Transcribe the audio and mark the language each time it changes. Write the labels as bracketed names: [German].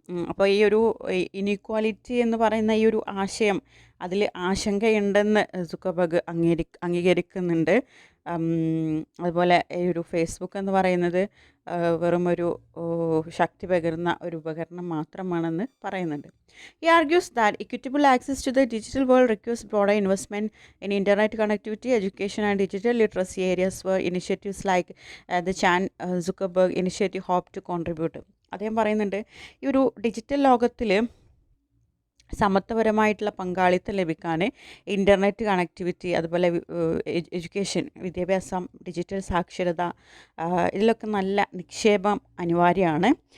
[Malayalam] അപ്പോൾ ഈ ഒരു ഇനീക്വാലിറ്റി എന്ന് പറയുന്ന ഈ ഒരു ആശയം, അതിൽ ആശങ്കയുണ്ടെന്ന് സുക്കർബർഗ് അംഗീകരിക്കുന്നുണ്ട്. അതുപോലെ ഈ ഒരു ഫേസ്ബുക്ക് എന്ന് പറയുന്നത് വെറും ഒരു ശക്തി പകരുന്ന ഒരു ഉപകരണം മാത്രമാണെന്ന് പറയുന്നുണ്ട്. [English] He argues that equitable access to the digital world requires broader investment in internet connectivity, education and digital literacy areas where initiatives like the Chan Zuckerberg initiative hope to contribute. [Malayalam] അദ്ദേഹം പറയുന്നുണ്ട് ഈ ഒരു ഡിജിറ്റൽ ലോകത്തിൽ സമത്വപരമായിട്ടുള്ള പങ്കാളിത്തം ലഭിക്കാൻ internet connectivity, അതുപോലെ education, വിദ്യാഭ്യാസം, digital സാക്ഷരത, ഇതിലൊക്കെ നല്ല നിക്ഷേപം അനിവാര്യമാണ്.